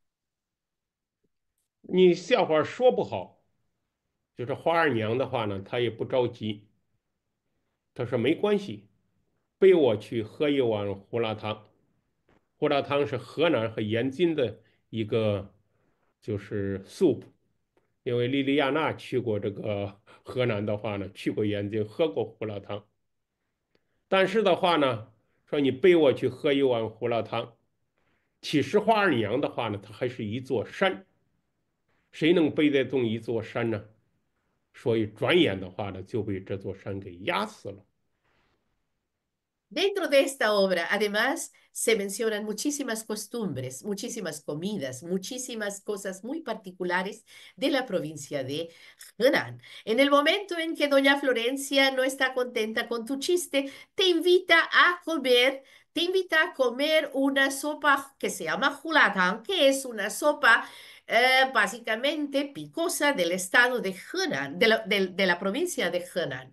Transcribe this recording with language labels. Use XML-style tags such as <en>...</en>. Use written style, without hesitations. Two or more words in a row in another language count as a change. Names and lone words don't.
<zh>你笑话说不好，就是花二娘的话呢，她也不着急，她说没关系，背我去喝一碗胡辣汤。胡辣汤是河南和延津的一个就是 soup，因为莉莉亚娜去过这个河南的话呢，去过延津，喝过胡辣汤。但是的话呢，说你背我去喝一碗胡辣汤，其实花二娘的话呢，它还是一座山，谁能背得动一座山呢？所以转眼的话呢，就被这座山给压死了。</zh> <es>Dentro de esta obra, además, se mencionan muchísimas costumbres, muchísimas comidas, muchísimas cosas muy particulares de la provincia de Henan. En el momento en que doña Florencia no está contenta con tu chiste, te invita a comer una sopa que se llama hulatang, que es una sopa básicamente picosa del estado de Henan, de la provincia de Henan.</es>